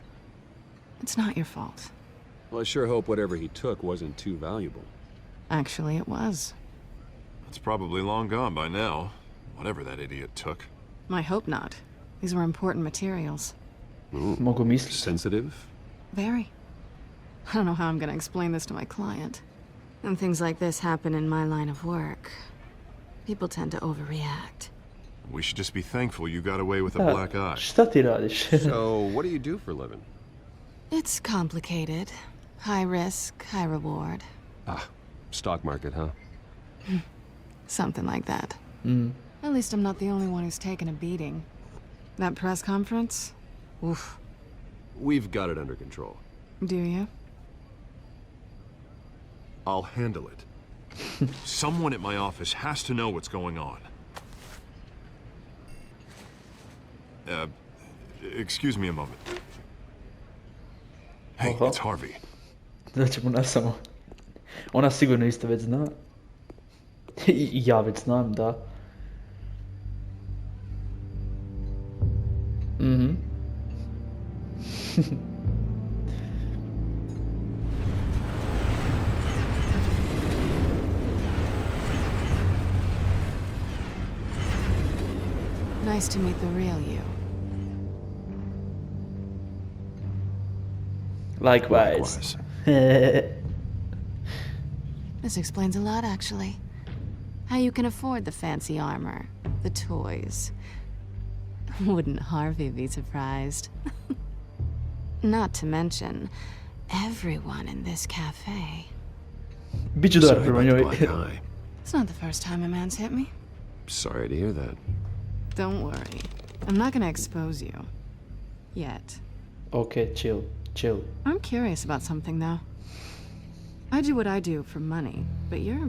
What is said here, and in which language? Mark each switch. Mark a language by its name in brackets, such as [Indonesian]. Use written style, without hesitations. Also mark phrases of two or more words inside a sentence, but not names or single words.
[English] It's not your fault. Well, I sure hope whatever he took wasn't too valuable. Actually, it was. It's probably long gone by now, whatever that idiot took. I hope not. These were important materials. [Serbian] Mogu misliti. [English] Sensitive? Very. I don't know how I'm gonna explain this to my client. And things like this happen in my line of work. People tend to overreact. We should just be thankful you got away with a black eye. [Serbian] Šta ti radiš? [English] So, what do you do for a living? It's complicated. High risk, high reward. Ah, stock market, huh? Something like that. At least I'm not the only one who's taken a beating. That press conference? Oof. We've got it under control. Do you? I'll handle it. Someone at my office has to know what's going on. Excuse me a moment. Hey, Aha. it's Harvey. [Serbian] Da će mu nas samo. Ona sigurno isto već zna. I ja već znam, da. Mhm. [English] Nice to meet the real you. Likewise. This explains a lot, actually. How you can afford the fancy armor, the toys. Wouldn't Harvey be surprised? Not to mention, everyone in this cafe. [Serbian] Biću dobar [English] Sorry [Serbian] prema [English] about the [Serbian] njoj. [English] black eye. It's not the first time a man's hit me. Sorry to hear that. Don't worry. I'm not gonna expose you. Yet. Ok, chill, chill. I'm curious about something, though. I do what I do for money, but you're...